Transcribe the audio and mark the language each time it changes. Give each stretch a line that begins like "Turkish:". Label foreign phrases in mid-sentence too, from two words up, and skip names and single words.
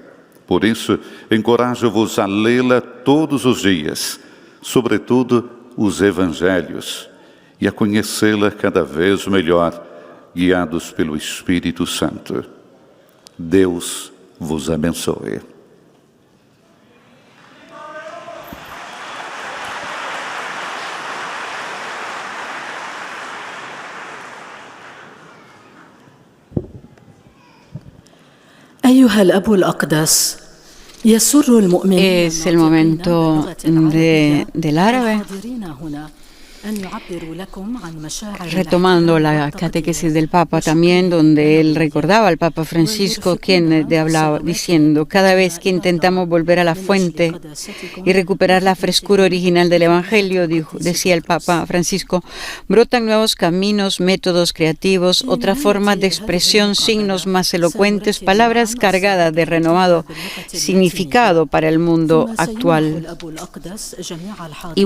Portuguese: Por isso, encorajo-vos a lê-la todos os dias, sobretudo os Evangelhos, e a conhecê-la cada vez melhor, guiados pelo Espírito Santo. Deus vos abençoe.
Arabic: أيها الأب الأقدس يسر المؤمنين
Spanish: Es el momento del árabe. Retomando la catequesis del Papa también, donde él recordaba al Papa Francisco, quien hablaba diciendo: cada vez que intentamos volver a la fuente y recuperar la frescura original del Evangelio, decía el Papa Francisco, brotan nuevos caminos, métodos creativos, otras formas de expresión, signos más elocuentes, palabras cargadas de renovado significado para el mundo actual.